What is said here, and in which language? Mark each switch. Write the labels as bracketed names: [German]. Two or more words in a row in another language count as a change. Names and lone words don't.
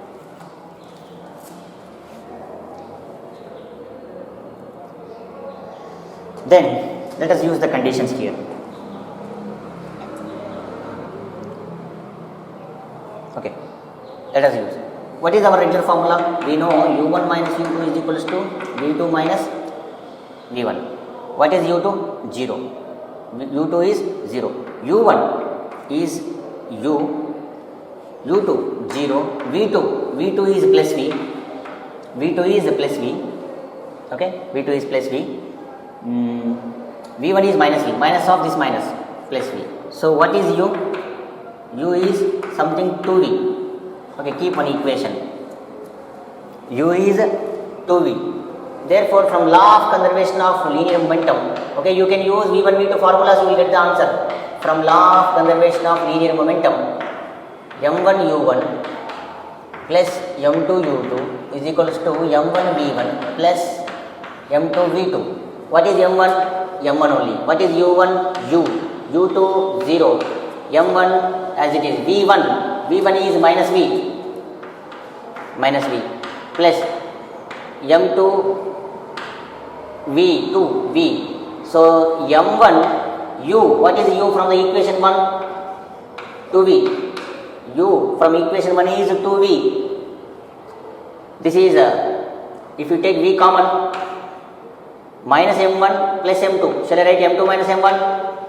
[English] Then let us use the conditions here. Okay, let us use. What is our regular formula? We know u1 minus u2 is equals to v2 minus v1. What is u2? 0. u2 is 0. u1 is u, u2 0, v2 is plus v, v2 is plus v. Okay, v2 is plus v. v1 is minus v, minus of this minus, plus v. So what is u? u is something 2v. Okay, keep one equation. u is 2v. Therefore, from law of conservation of linear momentum, okay, you can use v1 v2 formulas, you will get the answer. From law of conservation of linear momentum, m1 u1 plus m2 u2 is equals to m1 v1 plus m2 v2. What is m1? m1 only. What is u1? u, u2 0, m1 as it is, v1 is minus v, plus m2 v2 v. So m1 u, what is u from the equation 1? 2v. u from equation 1 is 2v. This is if you take v common, minus m1 plus m2. Shall I write m2 minus m1?